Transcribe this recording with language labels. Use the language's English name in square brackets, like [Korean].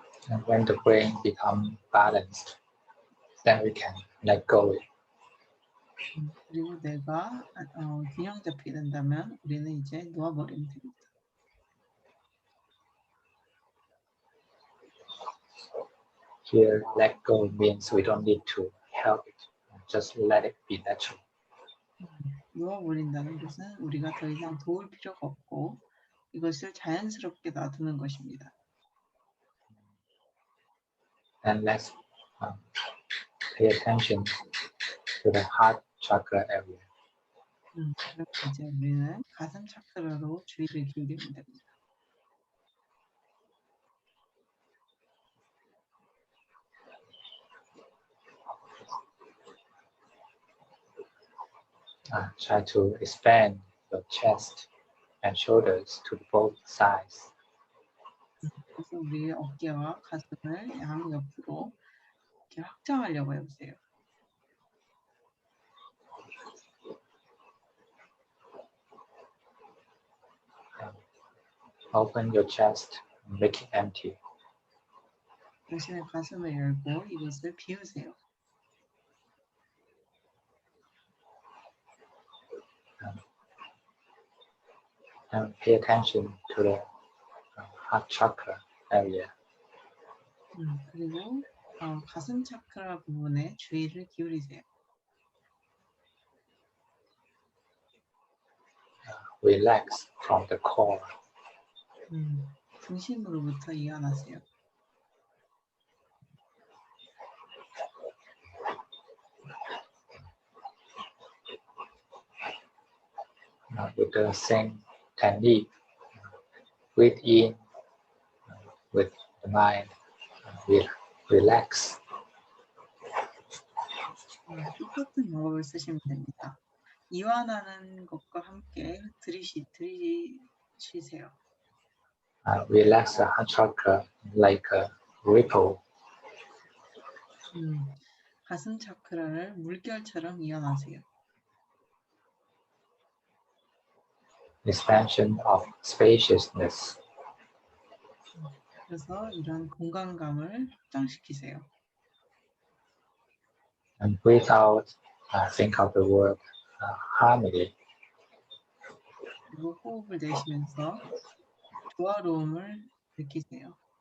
[English] And when the brain becomes balanced, then we can let go it. [Korean] 그리고 뇌가 균형 잡히게 된다면 우리는 이제 놓아버리면 됩니다. [English] Here, let go means we don't need to help it. Just let it be natural. [Korean] 놓아버린다는 것은 우리가 더 이상 도울 필요가 없고 이것을 자연스럽게 놔두는 것입니다. [English] And let's pay attention to the heart chakra area. [Korean] 그럼 이제 우리는 가슴 차크라로 주의를 기울이면 됩니다. [English] Try to expand your chest and shoulders to both sides. [Korean] 그래서 우리 어깨와 가슴을 양옆으로 이렇게 확장하려고 해보세요. [English] Open your chest, make it empty. [Korean] 당신의 가슴을 열고 이것을 비우세요. [English] And pay attention to the heart chakra area. [Korean] 그리고 가슴 차크라 부분에 주의를 기울이세요. [English] Relax from the core. [Korean] 중심으로부터 이완하세요. [English] With the same technique, breathe in with the mind, relax. [Korean] 똑같은 방법을 쓰시면 됩니다. 이완하는 것과 함께 들이쉬세요. [English] Relax the heart chakra like a ripple. [Korean] 가슴 차크라를 물결처럼 이완하세요. [English] Expansion of spaciousness. [Korean] 그래서 이런 공간감을 확장시키세요. [English] And breathe out, think of the word harmony. [Korean] 그리고 호흡을 내쉬면서 조화로움을 느끼세요.